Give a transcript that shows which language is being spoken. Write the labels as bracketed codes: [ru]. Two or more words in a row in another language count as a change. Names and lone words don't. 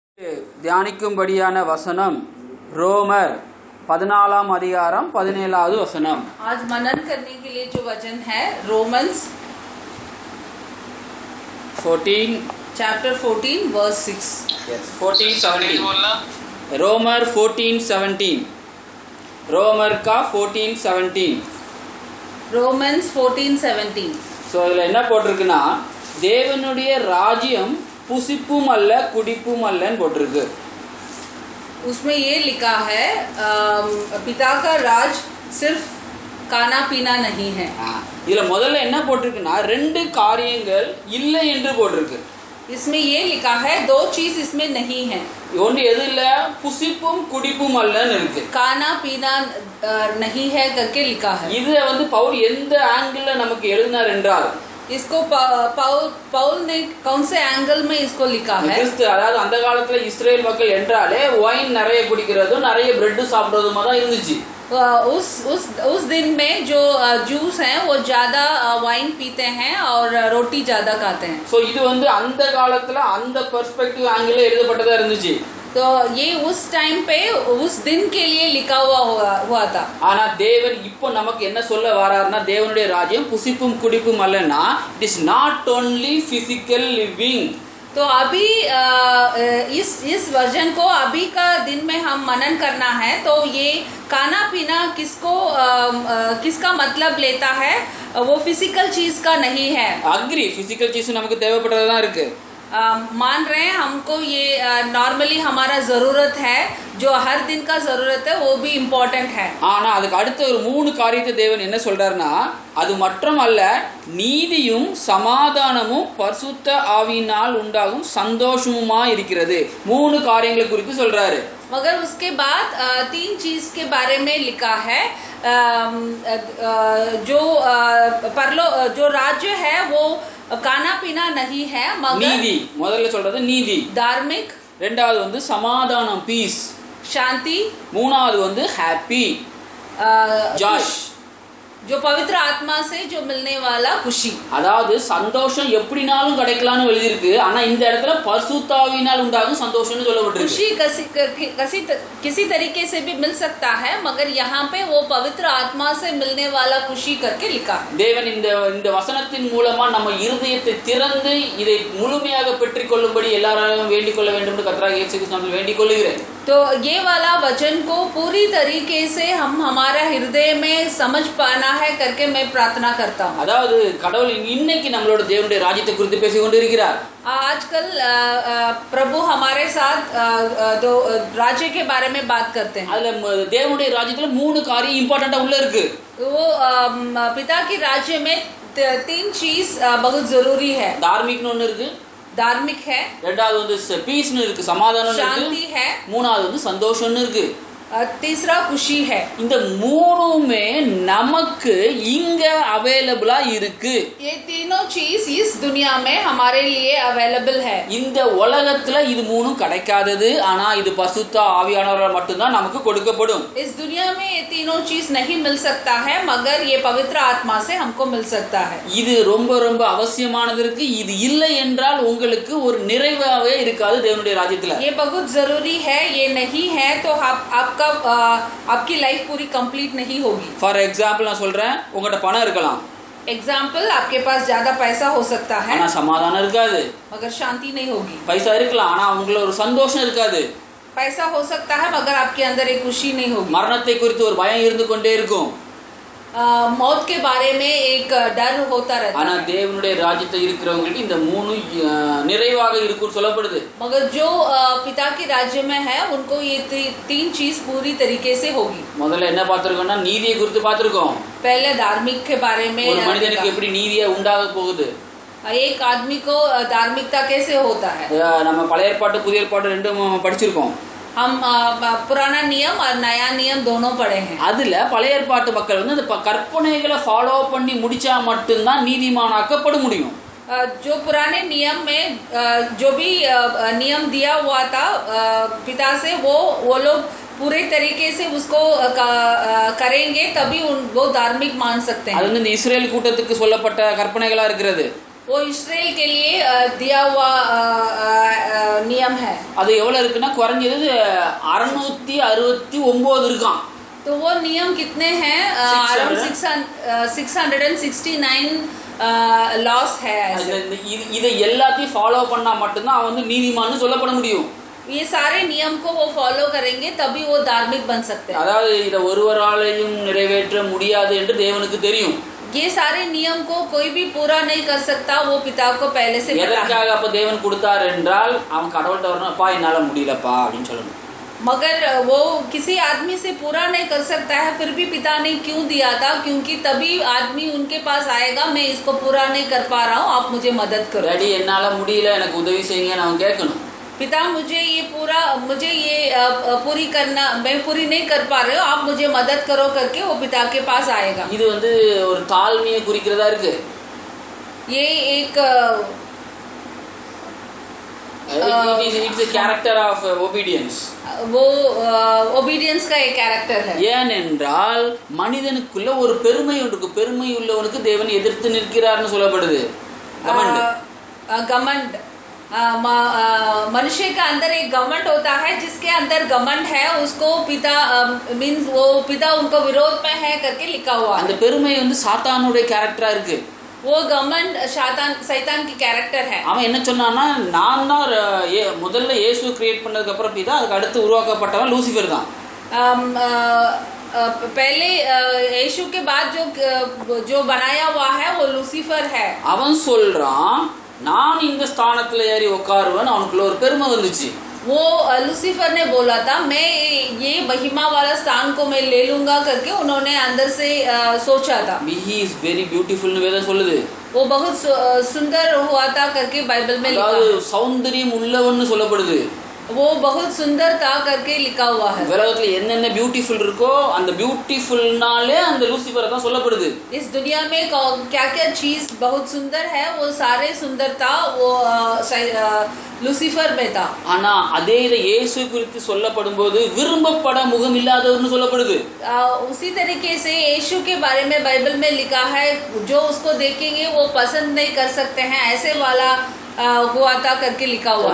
[ta] தியானிக்கும்படியான வசனம் ரோமர் 14 அதிகாரம் 17வது வசனம். [hi] आज मनन करने के लिए जो वचन है रोमन्स 14 [en] chapter 14 verse 6. [hi] yes 14:17 रोमर 14:17 रोमर का 14:17 रोमन्स 14:17. [ta] ஸோ இதில் என்ன போட்டிருக்குன்னா தேவனுடைய ராஜ்யம் புசிப்பும் அல்ல குடிப்பும் அல்லன்னு போட்டிருக்கு. [hi] उसमें ये लिखा है पिता का राज सिर्फ खाना पीना नहीं है. [ta] இதுல முதல்ல என்ன போட்டிருக்குன்னா ரெண்டு காரியங்கள் இல்லை என்று போட்டிருக்கு. [hi] इसमें ये लिखा है दो चीज इसमें नहीं है. [ta] ஒன்று எது இல்ல புசிப்பும் குடிப்பும் அல்லன்னு இருக்கு. [hi] खाना पीना नहीं है करके लिखा है. [ta] இது பவுல் எந்த ஆங்கிள் நமக்கு எழுதினார் என்றால் [hi] इसको पौल ने कौन से एंगल में इसको लिखा है. [ta] அதாவது அந்த காலத்துல இஸ்ரேல் மக்கள் என்றாலே ஒயின் நிறைய குடிக்கிறதும் நிறைய பிரெட் சாப்பிடுறதுமா தான் இருந்துச்சு. [hi] उस दिन में जो जूस हैं वो ज्यादा वाइन पीते हैं और रोटी ज्यादा खाते हैं. [ta] सो இது அந்த காலத்துல அந்த [en] perspective angle [ta] எழுதப்பட்டதா இருந்துச்சு. [hi] तो ये उस टाइम पे उस दिन के लिए लिखा हुआ था. [ta] ஆனா தேவன் இப்போ நமக்கு என்ன சொல்ல வராருன்னா தேவனுடைய ராஜ்யம் புசிப்பும் குடிப்பும் அல்லனா [en] it is not only physical living. [hi] तो अभी इस वर्जन को अभी का दिन में हम मनन करना है. तो ये खाना पीना किसका मतलब लेता है वो फिजिकल चीज का नहीं है. [en] agree physical [ta] चीज நமக்கு தேவைப்படுறதா இருக்கு. [hi] मान रहे हैं हमको ये नॉर्मली हमारा ज़रूरत है जो हर दिन का ज़रूरत है वो भी इम्पोर्टेंट है. [ta] ஆனால் அதுக்கு அடுத்த ஒரு மூணு காரியத்தை தேவன் என்ன சொல்றாருன்னா அது மட்டுமல்ல நீதியும் சமாதானமும் பரிசுத்த ஆவியினால் உண்டாகும் சந்தோஷமுமா இருக்கிறது. மூணு காரியங்களை குறித்து சொல்றாரு. [hi] मगर उसके बाद तीन चीज के बारे में लिखा है. जो राज्य है वो खाना पीना नहीं है मगर [ta] நீதி முதல்ல சொல்றது நீதி [hi] धार्मिक. [ta] ரெண்டாவது சமாதானம் பீஸ் [hi] शांति. [ta] மூணாவது [en] happy joy [hi] जो पवित्र आत्मा से जो मिलने वाला खुशी. [ta] அதாவது சந்தோஷம் எப்படினாலும் கிடைக்கலாம்னு எழுதி இருக்கு. ஆனா இந்த இடத்துல பரிசுத்த ஆவியினால் உண்டாகும் சந்தோஷம்னு சொல்லப்பட்டிருக்கு. [hi] खुशी किसी तरीके से भी मिल सकता है मगर यहाँ पे वो पवित्र आत्मा से मिलने वाला खुशी करके लिखा. [ta] தேவன் இந்த வசனத்தின் மூலமா நம்ம இருதயத்தை திறந்து இதை முழுமையாக பெற்றுக்கொள்ளும்படி எல்லாராலும் வேண்டிக் கொள்ள வேண்டும் என்று கர்த்தராகிய இயேசு கிறிஸ்துவினால் வேண்டிக் கொள்கிறேன். [hi] तो ये वाला वचन को पूरी तरीके से हम हमारा हृदय में समझ पाना है करके मैं प्रार्थना करता हूँ. [ta] அதாவது கடவுள் இன்னைக்கு நம்மளோட தேவனுடைய ராஜ்யத்தை குறித்து பேசிக் கொண்டிருக்கிறார். [hi] आजकल प्रभु हमारे साथ राज्य के बारे में बात करते हैं. [ta] அதுல தேவனுடைய ராஜ்யத்துல மூணு காரியம் இம்பார்ட்டண்டா உள்ள இருக்கு. [hi] वो पिता की राज्य में तीन चीज बहुत जरूरी है. [ta] தார்மீகம்னு ஒன்னு இருக்கு. [hi] धार्मिक है. [ta] ரெண்டாவது பீஸ்னு இருக்கு சமாதானம் இருக்கு. [hi] शांति है. [ta] மூணாவது சந்தோஷம்னு இருக்கு. [hi] तीसरा खुशी है. [ta] இந்த மூணுமே நமக்கு இங்க அவேலபிளா இருக்கு. [hi] ये तीनों चीज इस दुनिया में हमारे लिए अवेलेबल है. [ta] இந்த உலகத்துல இது மூணும் கிடைக்காதது. ஆனா இது பரிசுத்த ஆவியானவரால் மட்டும்தான் நமக்கு கொடுக்கப்படும். [hi] इस दुनिया में ये तीनों चीज नहीं मिल सकता है मगर ये पवित्र आत्मा से हमको मिल सकता है. [ta] இது ரொம்ப ரொம்ப அவசியமானது இருக்கு. இது இல்லை என்றால் உங்களுக்கு ஒரு நிறைவாவே இருக்காது தேவனுடைய ராஜ்யத்துல. [hi] ये बहुत जरूरी है. ये नहीं है तो आपकी लाइफ पूरी कंप्लीट नहीं होगी. [en] for example [ta] நான் சொல்றேன் உங்ககிட்ட பணம் இருக்கலாம். [hi] एग्जाम्पल आपके पास ज्यादा पैसा हो सकता है [ta] ஆனா சமாதானம் இருக்காது. [hi] मगर शांति नहीं होगी. [ta] பைசா இருக்கலாம் ஆனா உங்களுக்கு ஒரு சந்தோஷம் இருக்காது. [hi] पैसा हो सकता है मगर आपके अंदर एक खुशी नहीं होगी. [ta] மரணத்தை குறித்து ஒரு பயம் இருந்து கொண்டே இருக்கும். [hi] मौत के बारे में एक डर होता रहता है. [ta] ஆனா தேவனுடைய ராஜ்யத்தை இருக்கிறவங்களுக்கு இந்த மூணு நிறைவாக இருக்குன்னு சொல்லப்படுது. [hi] मगर जो पिता के राज्य में है उनको ये तीन चीज पूरी तरीके से होगी. [ta] முதல்ல என்ன பார்த்திருக்கோம்னா நீதியை குறித்து பார்த்திருக்கோம். [hi] पहले धार्मिक के बारे में [ta] ஒரு மனிதனுக்கு எப்படி நீதியா உண்டாக போகுது. [hi] एक आदमी को धार्मिकता कैसे होता है. [ta] நம்ம பழைய ஏற்பாடு புதிய ஏற்பாடு ரெண்டும் படிச்சிருக்கோம். [hi] हम पुराना नियम और नया नियम दोनों पढ़े हैं. [ta] அதுல பழைய ஏற்பாட்டு மக்கள் அந்த கற்பனைகளை ஃபாலோ பண்ணி முடிச்சா மட்டும்தான் நீதிமானாக்கப்பட முடியும். [hi] जो पुराने नियम में जो भी नियम दिया हुआ था पिता से वो लोग पूरे तरीके से उसको करेंगे तभी वो धार्मिक मान सकते हैं. [ta] அது இந்த இஸ்ரேல் கூட்டத்துக்கு சொல்லப்பட்ட கற்பனைகளா இருக்கிறது. [hi] वो इस्राएल के लिए दिया हुआ नियम है। [ta] அது எவ்வளவு இருக்குன்னா குறைஞ்சது 669 இருக்கான். [hi] तो वो नियम कितने हैं? अराउंड 669 लॉस है ऐसे। [ta] இதை எல்லாத்தையும் ஃபாலோ பண்ணா மட்டும்தான் அவன் வந்து நீதிமான்னு சொல்லப்பட முடியும். [hi] ये सारे नियम को वो फॉलो करेंगे तभी वो धार्मिक बन सकते हैं। [ta] அதாவது இதை ஒருவராலையும் நிறைவேற்ற முடியாது என்று தேவனுக்கு தெரியும். [hi] ये सारे नियम को कोई भी पूरा नहीं कर सकता, वो पिता को पहले से पता है। [ta] எதற்காக அப்ப தேவன் கொடுத்தார் என்றால் அவன் கடவுள்கிட்ட வரணும், அப்பா என்னால முடியலப்பா அப்படின்னு சொல்லணும். [hi] मगर वो किसी आदमी से पूरा नहीं कर सकता है, फिर भी पिता ने क्यों दिया था? क्योंकि तभी आदमी उनके पास आएगा, मैं इसको पूरा नहीं कर पा रहा हूँ, आप मुझे मदद करो। [ta] डैडी என்னால முடியல எனக்கு உதவி செய்யுங்கன்னு அவன் கேட்கணும். [hi] पिता मुझे ये पूरी करना, मैं पूरी नहीं कर पा रही हूँ, आप मुझे मदद करो करके वो पिता के पास आएगा। [ta] இது வந்து ஒரு தாழ்மையை குறிக்கிறதா இருக்கு. [hi] ये एक [en] it's a character of obedience. [hi] वो ओबीडियंस का एक कैरेक्टर है। [ta] ஏனென்றால் மனிதனுக்குள்ள ஒரு பெருமை இருக்கு. பெருமை உள்ளவனுக்கு தேவன் எதிர்த்து நிற்கிறார்னு சொல்லப்படுது. [hi] घमंड मनुष्य का अंदर एक घमंड होता है, जिसके अंदर घमंड है उसको पिता मींस वो पिता उनको विरोध में है करके लिखा हुआ है। [ta] அந்த பெருமை வந்து சாத்தானுடைய கேரக்டரா இருக்கு. [hi] वो घमंड शैतान की कैरेक्टर है। [ta] அவன் என்ன சொன்னான்னா, நான் தான் முதல்ல இயேசு கிரியேட் பண்ணதுக்கு அப்புறம் பிதா, அதுக்கு அடுத்து உருவாக்கப்பட்டவன் லூசிஃபர் தான். [hi] पहले यीशु के बाद जो बनाया हुआ है वो लूसीफर है। [ta] அவன் சொல்றான் நான் இந்த ஸ்தானத்துல ஏறி உட்காருவேன், அவனுக்குள்ள ஒரு பெருமை வந்துச்சு. [hi] वो लूसीफर ने बोला था मैं ये महिमा वाला स्थान को मैं ले लूंगा करके उन्होंने अंदर से सोचा था। [en] he is very beautiful [ta] னு வேதம் சொல்லுது. [hi] वो बहुत सुंदर हुआ था करके बाइबल में लिखा है। [ta] அதாவது சௌந்தரியம் உள்ளவன்னு சொல்லப்படுது. [hi] वो बहुत सुंदर था करके लिखा हुआ है। [ta] உலகத்துல என்னென்ன பியூட்டிஃபுல் இருக்கோ அந்த பியூட்டிஃபுல்னாலே அந்த லூசிஃபரை தான் சொல்லப்படுது. [hi] इस दुनिया में क्या-क्या चीज बहुत सुंदर है, वो सारे सुंदरता वो लूसीफर में था। [ta] ஆனா அதே இதை இயேசு குறித்து சொல்லப்படும்போது விரும்பப்பட முகம் இல்லாதவர்னு சொல்லப்படுது. [hi] उसी तरीके से यीशु के बारे में बाइबल में लिखा है, जो उसको देखेंगे वो पसंद नहीं कर सकते हैं, ऐसे वाला हुआ था करके लिखा हुआ।